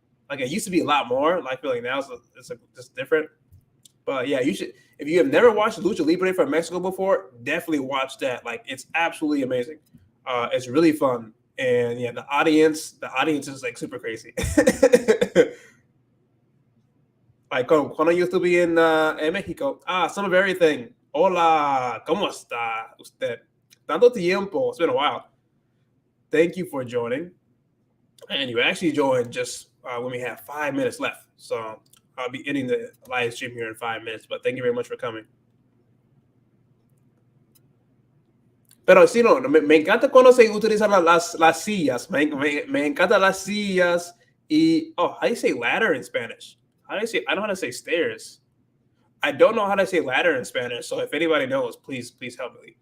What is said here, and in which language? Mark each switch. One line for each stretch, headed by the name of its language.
English: Like it used to be a lot more. Like I feel like now it's just different. But yeah, you should, if you have never watched Lucha Libre from Mexico before, definitely watch that. Like it's absolutely amazing. It's really fun. And yeah, the audience is like super crazy.
Spanish: Like cuando yo estuve en México,
English: some of everything.
Spanish: Hola, ¿cómo está usted? Tanto tiempo.
English: It's been a while. Thank you for joining. And you actually joined just when we have 5 minutes left. So I'll be ending the live stream here in 5 minutes. But thank you very much for coming.
Spanish: Pero sí, no, me encanta cuando se utilizan las sillas. Me encantan las sillas.
English: Y, how do you say ladder in Spanish? How do you say, I know how to say stairs. I don't know how to say ladder in Spanish. So if anybody knows, please help me.